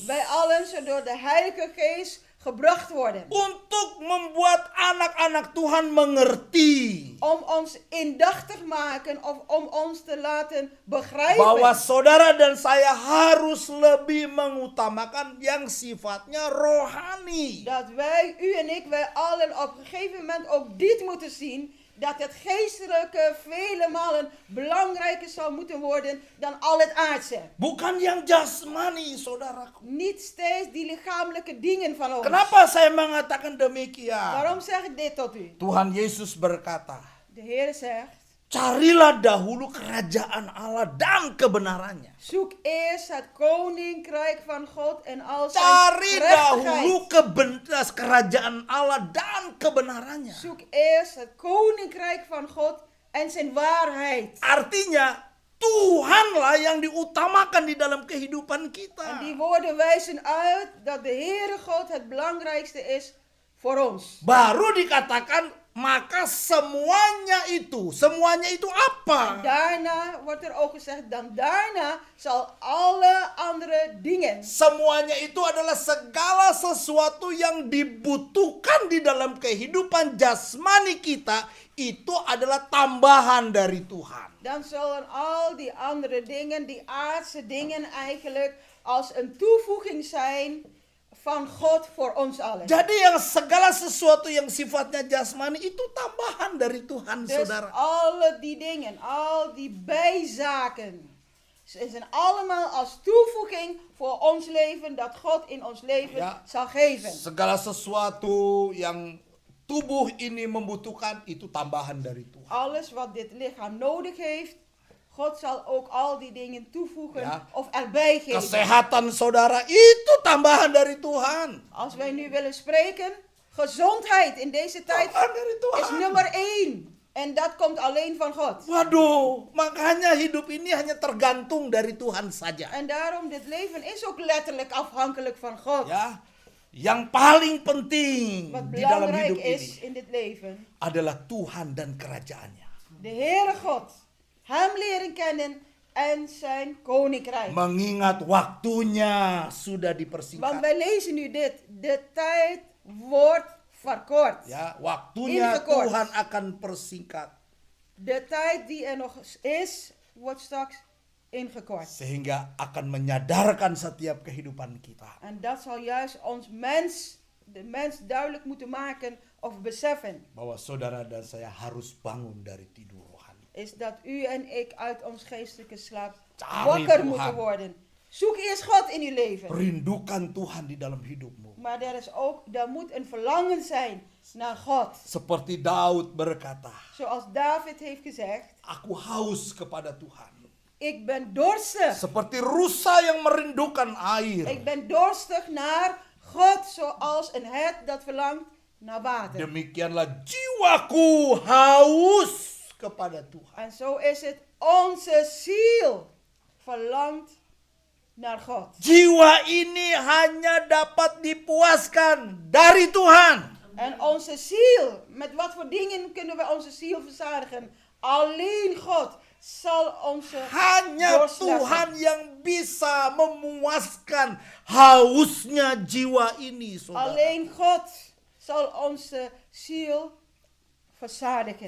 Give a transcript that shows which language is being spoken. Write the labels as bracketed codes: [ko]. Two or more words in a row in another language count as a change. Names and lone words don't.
[nl] Wij allen zullen door de Heilige Geest gebracht worden. [id] untuk membuat anak-anak Tuhan mengerti [nl] Om ons indachtig maken of om ons te laten begrijpen. [id] bahwa saudara dan saya harus lebih mengutamakan yang sifatnya rohani. [nl] Dat wij, u en ik, wij allen op een gegeven moment ook dit moeten zien. Dat het geestelijke vele malen belangrijker zal moeten worden dan al het aardse. [id] Bukan yang jasmani, saudaraku. [nl] Niet steeds die lichamelijke dingen van ons. [id] Kenapa saya mengatakan demikian? [nl] Waarom zeg ik dit tot u? [id] Tuhan Yesus berkata, [nl] De Heer zegt, [id] carilah dahulu kerajaan Allah dan kebenarannya. [nl] zoek eerst het koninkrijk van God en al zijn [id] Cari dahulu [nl] gerechtigheid. [id] kerajaan Allah dan kebenarannya. [nl] Zoek eerst het koninkrijk van God en zijn waarheid. [id] Artinya, Tuhanlah yang diutamakan di dalam kehidupan [nl] En [id] kita. [nl] die woorden wijzen uit dat de Heere God het belangrijkste is voor ons. [id] Baru dikatakan, maka semuanya itu apa? [nl] Daarna wordt er ook gezegd, dan daarna zal alle andere dingen. [id] Semuanya itu adalah segala sesuatu yang dibutuhkan di dalam kehidupan jasmani kita, itu adalah tambahan dari Tuhan. [nl] Dan zullen al die andere dingen, die aardse dingen eigenlijk als een toevoeging zijn van God voor ons allen. [id] Jadi yang segala sesuatu yang sifatnya jasmani itu tambahan dari Tuhan, [nl] Dus [id] saudara. [nl] alle die dingen, al die bijzaken, ze zijn allemaal als toevoeging voor ons leven, dat God in ons leven Ja. zal geven. [id] Segala sesuatu yang tubuh ini membutuhkan itu tambahan dari Tuhan. [nl] Alles wat dit lichaam nodig heeft, God zal ook al die dingen toevoegen Ja. of erbij geven. [id] Kesehatan saudara itu tambahan dari Tuhan. [nl] Als wij nu willen spreken, gezondheid in deze tijd [id] Tambahan dari [nl] is [id] Tuhan. [nl] nummer 1. En dat komt alleen van God. [id] Waduh, makanya hidup ini hanya tergantung dari Tuhan saja. [nl] En daarom, dit leven is ook letterlijk afhankelijk van God. [id] Ya, yang paling penting [nl] Wat [id] di dalam [nl] belangrijk [id] hidup [nl] is [id] ini [nl] in dit leven, [id] adalah Tuhan dan kerajaannya. [nl] de Heere God, hem leren kennen en zijn koninkrijk. [id] Mengingat waktunya sudah [nl] Want [id] dipersingkat. [nl] wij lezen nu dit, de tijd wordt verkort. [id] Ya, waktunya [nl] Ingekort. [id] Tuhan akan persingkat. [nl] De tijd die er nog is, wordt straks ingekort. [id] Sehingga akan menyadarkan setiap kehidupan kita. [nl] En dat zal juist de mens duidelijk moeten maken of beseffen. [id] Bahwa saudara dan saya harus bangun dari tidur rohani. [nl] Is dat u en ik uit ons geestelijke slaap [id] Cari [nl] wakker [id] Tuhan. [nl] moeten worden. Zoek eerst God in uw leven. [id] Rindukan Tuhan di dalam hidupmu. [nl] Maar er moet een verlangen zijn naar God. [id] Seperti Daud berkata, [nl] Zoals David heeft gezegd, [id] aku haus kepada Tuhan. [nl] ik ben dorstig. [id] Seperti rusa yang merindukan air. [nl] Ik ben dorstig naar God zoals een hert dat verlangt naar water. [id] Demikianlah jiwaku haus kepada Tuhan. [nl] En zo is het, onze ziel verlangt naar God. [id] Jiwa ini hanya dapat dipuaskan dari Tuhan. [nl] En onze ziel, met wat voor dingen kunnen we onze ziel verzadigen? Alleen God zal onze [id] Hanya [nl] dorst lassen. [id] Tuhan yang bisa memuaskan hausnya jiwa ini, saudara. [nl] Alleen God zal onze ziel verzadigen.